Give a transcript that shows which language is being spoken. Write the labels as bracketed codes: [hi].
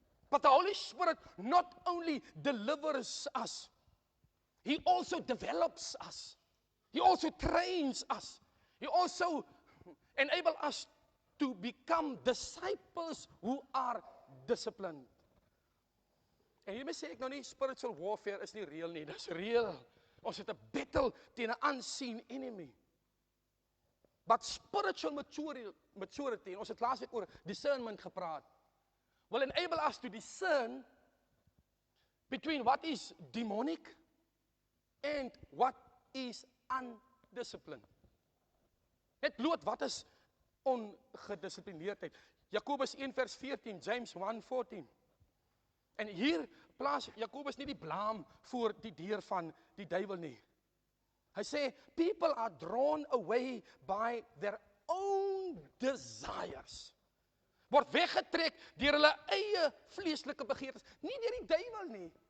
[en] But the Holy Spirit not only delivers us, He also develops us. He also trains us. He also enables us to become disciples who are disciplined. [af] En hiermee sê ek nou nie [en] spiritual warfare [af] is nie reël nie, dis reël. Ons het 'n battle teen 'n [en] unseen enemy. But spiritual maturity, [af] en ons het laasweek oor discernment gepraat, [en] will enable us to discern between what is demonic and what is undisciplined. [af] Net bloot wat is ongedisciplineerdheid. Jakobus 1 vers 14, James 1:14. En hier plaas Jakobus nie die blame voor die deur van die duiwel nie. Hy sê, [en] people are drawn away by their own desires. [af] Word weggetrek deur hulle eie vleeslike begeertes, nie deur die duiwel nie.